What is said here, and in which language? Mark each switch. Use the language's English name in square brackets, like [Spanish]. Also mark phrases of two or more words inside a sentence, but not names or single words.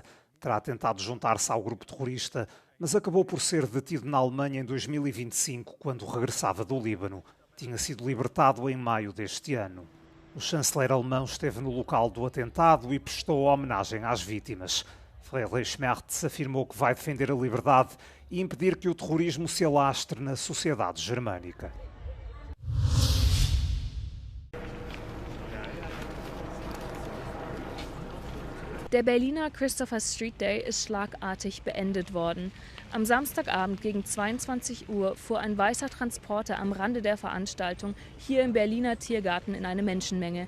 [Portuguese] Terá tentado juntar-se ao grupo terrorista, mas acabou por ser detido na Alemanha em 2025, quando regressava do Líbano. Tinha sido libertado em maio deste ano. O chanceler alemão esteve no local do atentado e prestou homenagem às vítimas. Friedrich Merz afirmou que vai defender a liberdade e impedir que o terrorismo se alastre na sociedade germânica. [German] Der Berliner Christopher Street Day ist schlagartig beendet worden. Am Samstagabend gegen 22 Uhr fuhr ein weißer Transporter am Rande der Veranstaltung hier im Berliner Tiergarten in eine Menschenmenge.